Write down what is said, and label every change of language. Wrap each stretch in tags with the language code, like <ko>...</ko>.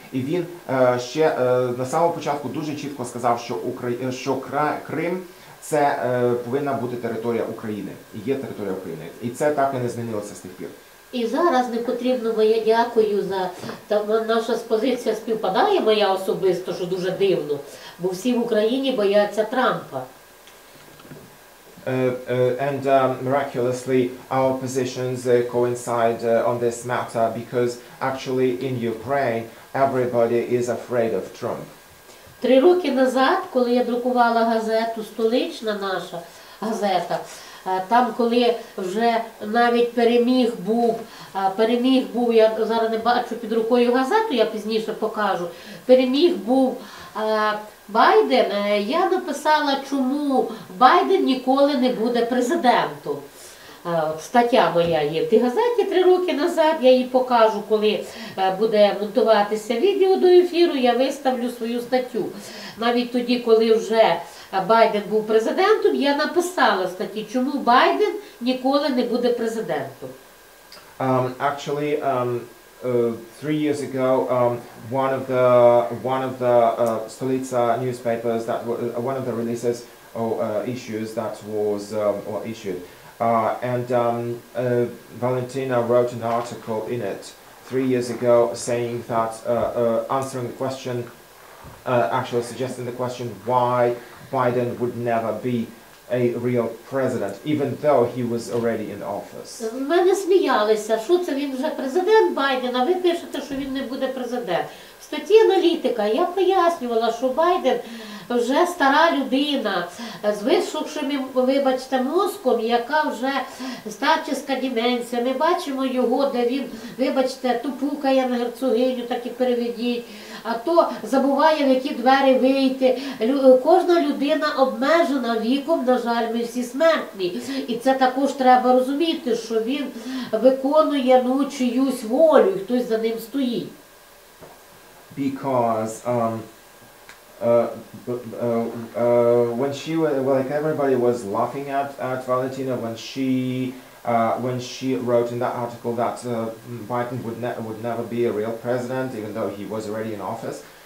<uk>І він ще на самому початку дуже чітко сказав, що Крим це повинна бути територія України, і є територія України. І це так і не змінилося з тих пір. І зараз не потрібно, моя дякую за наша позиція співпадає, моя особисто, що дуже дивно, бо всі в Україні бояться Трампа.</uk> <en>And miraculously our positions coincide on this matter because actually in Ukraine everybody is afraid of Trump.</en> <uk>3 роки назад, коли я друкувала газету «Столична», наша газета, там, коли вже навіть переміг був, я зараз не бачу під рукою газету, я пізніше покажу, переміг був Байден, я написала, чому Байден ніколи не буде президентом. Стаття моя є в тій газеті 3 роки назад, я її покажу, коли буде монтуватися відео до ефіру, я виставлю свою статтю. Навіть тоді, коли вже Байден був президентом, я написала в статті, чому Байден ніколи не буде президентом.</uk> <en>Actually, 3 years ago, one of the Stolica newspapers one of the releases or issues that was issued, and Valentina wrote an article in it 3 years ago saying that answering the question, actually suggesting the question why Biden would never be a real president, even though he was already in office.</en> <uk>В мене сміялися, що це він вже президент Байден, а ви пишете, що він не буде президент. В статті аналітика я пояснювала, що Байден вже стара людина з висохшим, вибачте, мозком, яка вже старческа деменція. Ми бачимо його, де він, вибачте, то пукає на герцогиню, так і переведіть, а то забуває, в які двері вийти. Кожна людина обмежена віком, на жаль, ми всі смертні. І це також треба розуміти, що він виконує чиюсь волю, і хтось за ним стоїть.</uk> <en>Because when she was, like everybody was laughing at Valentina when she wrote in that article that Biden would never be a real president, even though he was already in office.</en>